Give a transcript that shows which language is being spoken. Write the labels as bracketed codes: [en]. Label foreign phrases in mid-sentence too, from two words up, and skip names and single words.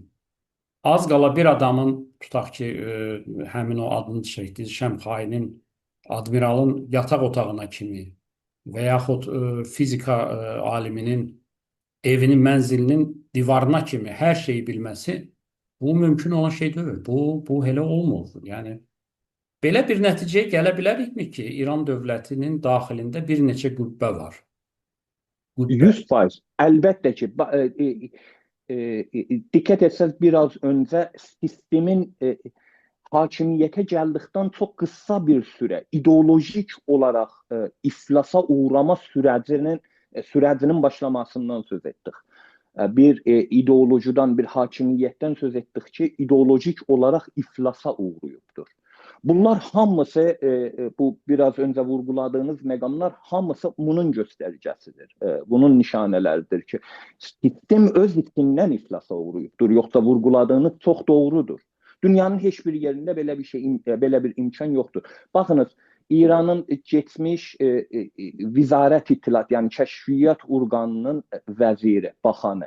[az] Az qala bir adamın, tutaq ki, həmin o adını çəkdiyi Şəmxainin, admiralın yataq otağına kimi və yaxud fizika aliminin evinin, mənzilinin divarına kimi hər şeyi bilməsi, bu mümkün olan şey deyil. Bu elə olmur. Yəni, belə bir nəticəyə gələ bilərikmi ki, İran dövlətinin daxilində bir neçə qübbə var? 100%. Əlbəttə ki, [tr] dikkat etseniz biraz önce sistemin hakimiyete geldikten çok kısa bir süre ideolojik olarak iflasa uğrama sürecinin başlamasından söz ettik. Bir ideolojiden, bir hakimiyetten söz ettik ki ideolojik olarak iflasa uğrayıbdır. [az] Bunlar hamısı, bu biraz önce vurguladığınız məqamlar hamısı bunun göstəricəsidir. Bunun nişanələridir ki, sistem öz içindən iflasa uğrayıbdır. Yoxsa vurguladığınız çox doğrudur. Dünyanın heç bir yerində belə bir imkan yoxdur. Baxınız, İranın geçmiş Vizarət İttilat, yəni kəşfiyyat orqanının vəziri, baxanı,